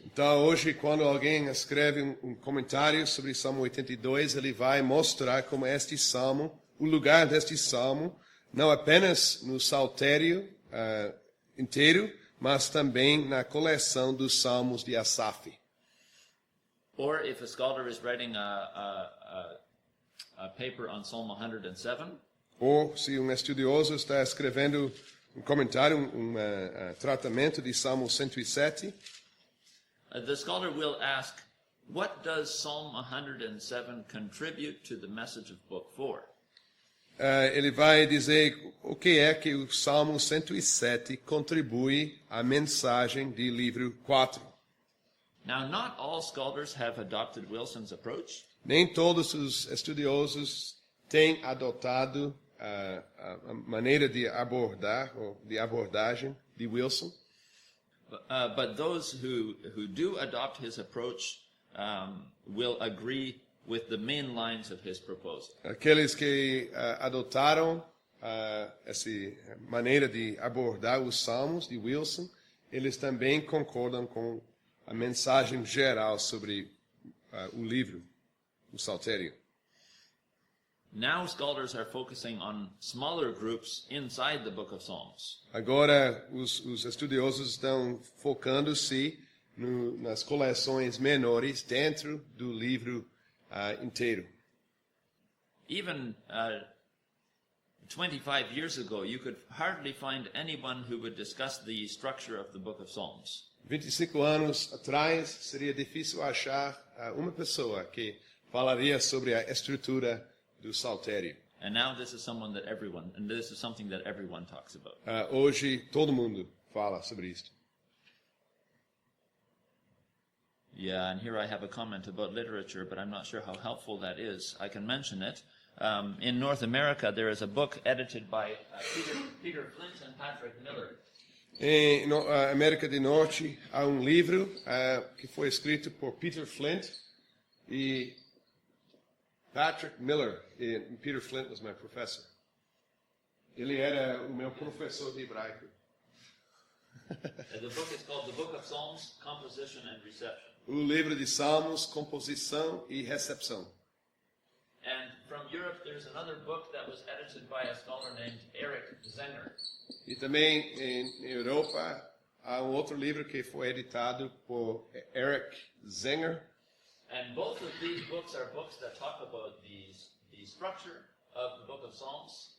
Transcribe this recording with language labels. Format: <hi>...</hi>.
<pt>Então, hoje, quando alguém escreve comentário sobre Salmo 82, ele vai mostrar como este salmo, o lugar deste salmo, não apenas no Saltério inteiro, mas também na coleção dos salmos de Asaf.</pt> <en>Or if a scholar is writing a paper on Psalm 107,</en> <pt>ou se estudioso está escrevendo comentário, tratamento de Salmo 107,</pt> <en>the scholar will ask, what does Psalm 107 contribute to the message of Book 4?</en> <pt>Ele vai dizer o que é que o Salmo 107 contribui à mensagem de livro 4.</pt> <en>Now, not all scholars have adopted Wilson's approach.</en> <pt>Nem todos os estudiosos tem adotado a maneira de abordar, ou de abordagem de Wilson.</pt> <en>But those who do adopt his approach will agree with the main lines of his proposal.</en> <pt>Aqueles que adotaram essa maneira de abordar os Salmos de Wilson, eles também concordam com a mensagem geral sobre o livro, o Saltério.</pt> <en>Now scholars are focusing on smaller groups inside the book of Psalms.</en> <pt>Agora os estudiosos estão focando-se nas coleções menores dentro do livro inteiro.</pt> <en>Even 25 years ago, you could hardly find anyone who would discuss the structure of the book of Psalms.</en> <pt>25 anos atrás seria difícil achar uma pessoa que falaria sobre a estrutura do Saltério.</pt> <en>And now this is something that everyone talks about.</en> <pt>Hoje todo mundo fala sobre isto.</pt> <en>Yeah, and here I have a comment about literature, but I'm not sure how helpful that is. I can mention it. In North America, there is a book edited by Peter Flint and Patrick Miller.</en> <pt>Em América do Norte há livro que foi escrito por Peter Flint e Patrick Miller. E</pt> <en>Peter Flint was my professor.</en> <pt>Ele era o meu professor de hebraico.</pt> <en>The book is called The Book of Psalms, Composition and Reception.</en> <pt>O livro de Salmos, composição e recepção.</pt> <en>And from Europe, there's another book that was edited by a scholar named Eric Zenger.</en> <pt>E também em Europa há outro livro que foi editado por Eric Zenger.</pt> <en>And both of these books are books that talk about the structure of the book of Psalms.</en>